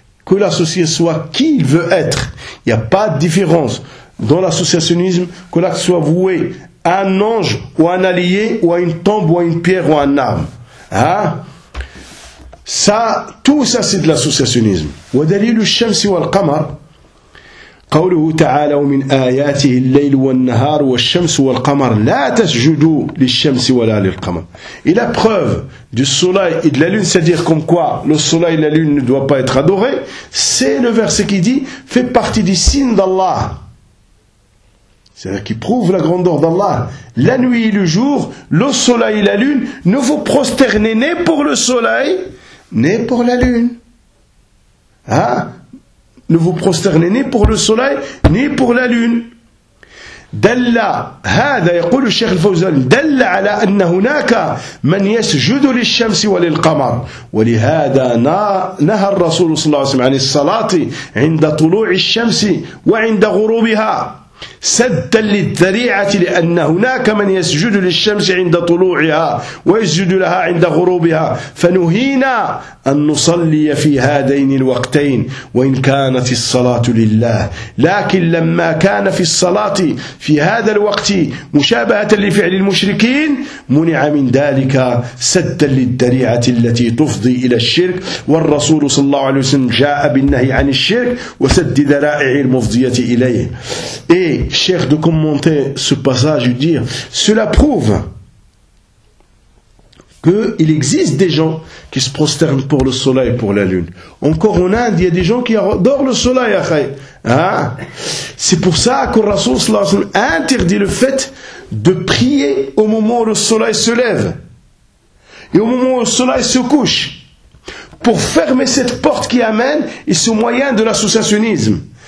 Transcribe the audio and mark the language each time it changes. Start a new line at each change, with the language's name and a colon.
French: Que l'associé soit qui il veut être. Il n'y a pas de différence dans l'associationnisme que l'acte soit voué à un ange ou à un allié ou à une tombe ou à une pierre ou à un arbre. Hein? Ça, tout ça c'est de l'associationnisme.
Arabic: Wa dalil ash-shamsi wal qamar. قوله تعالى ومن آياته الليل والنهار والشمس والقمر لا تسجدوا للشمس ولا للقمر.
French: Et la preuve du soleil et de la lune, c'est-à-dire comme quoi le soleil et la lune ne doivent pas être adorés, c'est le verset qui dit fait partie des signes d'Allah. C'est-à-dire qui prouve la grandeur d'Allah. La nuit et le jour, le soleil et la lune, ne vous prosternez ni pour le soleil, ni pour la lune. Hein? Ne vous prosternez ni pour le soleil, ni pour la lune.
Arabic: دل هذا يقول الشيخ الفوزان دل على أن هناك من يسجد للشمس وللقمر ولهذا نهى الرسول صلى الله عليه وسلم عن الصلاة عند طلوع الشمس وعند غروبها سدا للذريعة لأن هناك من يسجد للشمس عند طلوعها ويسجد لها عند غروبها فنهينا أن نصلي في هذين الوقتين وإن كانت الصلاة لله لكن لما كان في الصلاة في هذا الوقت مشابهة لفعل المشركين منع من ذلك سدا للذريعة التي تفضي إلى الشرك والرسول صلى الله عليه وسلم جاء بالنهي عن الشرك وسد ذرائع المفضية إليه
French: إيه Cher de commenter ce passage et dire cela prouve qu'il existe des gens qui se prosternent pour le soleil et pour la lune. Encore en Inde, il y a des gens qui adorent le soleil. Hein? C'est pour ça que le Rasoul sallallahu alayhi wa sallam interdit le fait de prier au moment où le soleil se lève et au moment où le soleil se couche pour fermer cette porte qui amène et ce moyen de l'associationnisme.